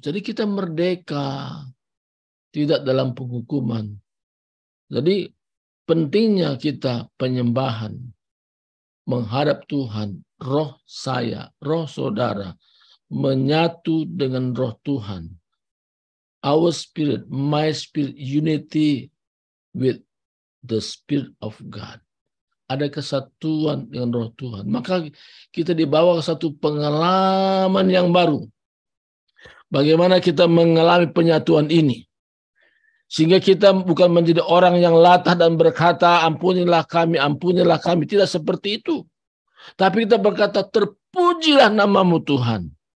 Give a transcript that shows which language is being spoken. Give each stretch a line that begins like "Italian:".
Indonesian: Jadi kita merdeka, tidak dalam penghukuman. Jadi pentingnya kita penyembahan, menghadap Tuhan, roh saya, roh saudara, menyatu dengan roh Tuhan.
English: Our spirit, my spirit, unity with the Spirit of God.
Indonesian: Ada kesatuan dengan roh Tuhan. Maka kita dibawa ke satu pengalaman yang baru. Bagaimana kita mengalami penyatuan ini. Sehingga kita bukan menjadi orang yang latah dan berkata, ampunilah kami. Tidak seperti itu. Tapi kita berkata, terpujilah namamu Tuhan.